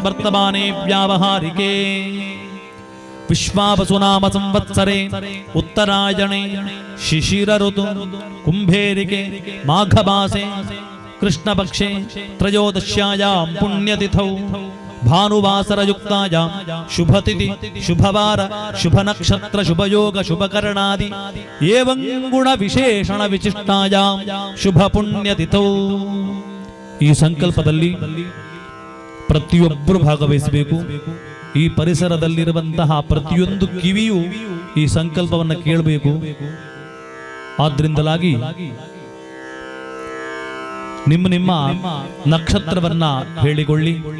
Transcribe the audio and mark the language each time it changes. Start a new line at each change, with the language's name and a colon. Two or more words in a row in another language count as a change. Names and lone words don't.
Sanskrit: ವರ್ತಮಾನೆ ವ್ಯಾವಹಾರಿಕೆ ವಿಶ್ವಾವಸುನಾಮ ಸಂವತ್ಸರೆ ಉತ್ತರಾಯಣೆ ಶಿಶಿರ ಋತು ಕುಂಭೇರಿಕೆ ಮಾಘಮಾಸೆ ಕೃಷ್ಣಪಕ್ಷೆ ತ್ರಯೋದಶ್ಯಾಯಾಂ ಪುಣ್ಯತಿಥೌ ಭಾನುವಾಸರಯುಕ್ತಾಯಾಂ ಶುಭತಿಥಿ ಶುಭವಾರ ಶುಭನಕ್ಷತ್ರ ಶುಭಯೋಗ ಶುಭಕರಣಾದಿ ಏವಂ ಗುಣ ವಿಶೇಷಣ ವಿಶಿಷ್ಟಾಯಾಂ ಶುಭ ಪುಣ್ಯತಿಥೌ.
Kannada: ಈ ಸಂಕಲ್ಪದಲ್ಲಿ ಪ್ರತಿಯೊಬ್ಬರು ಭಾಗವಹಿಸಬೇಕು. ಈ ಪರಿಸರದಲ್ಲಿರುವಂತಹ ಪ್ರತಿಯೊಂದು ಕಿವಿಯೂ ಈ ಸಂಕಲ್ಪವನ್ನು ಕೇಳಬೇಕು. ಆದ್ರಿಂದಲಾಗಿ ನಿಮ್ಮ ನಿಮ್ಮ ನಕ್ಷತ್ರವನ್ನ ಹೇಳಿಕೊಳ್ಳಿ.